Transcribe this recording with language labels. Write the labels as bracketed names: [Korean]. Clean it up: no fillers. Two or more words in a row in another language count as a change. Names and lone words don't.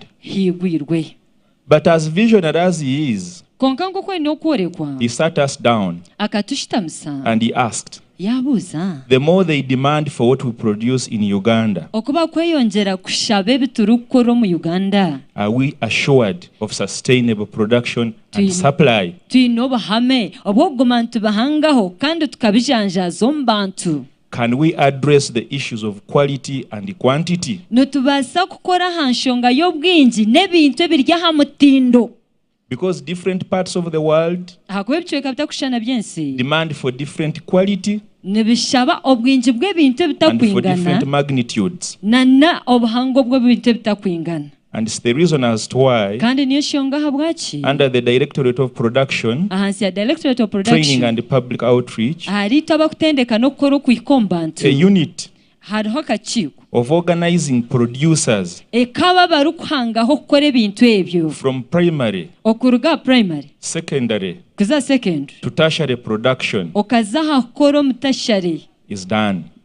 [English] But as visionary as he is, he sat us down and he asked, the more they demand for what we produce in Uganda, are we assured of sustainable production and supply? can we address the issues of quality and quantity? [Nyankole] Notubasa kukora hanshonga y'obwingi n'ebintu ebirya ha mutindo. [English] Because different parts of the world demand for different quality and for different magnitudes. And it's the reason as to why under the Directorate of Production, Training and Public Outreach, a unit of organizing producers from primary, secondary to tertiary production is done.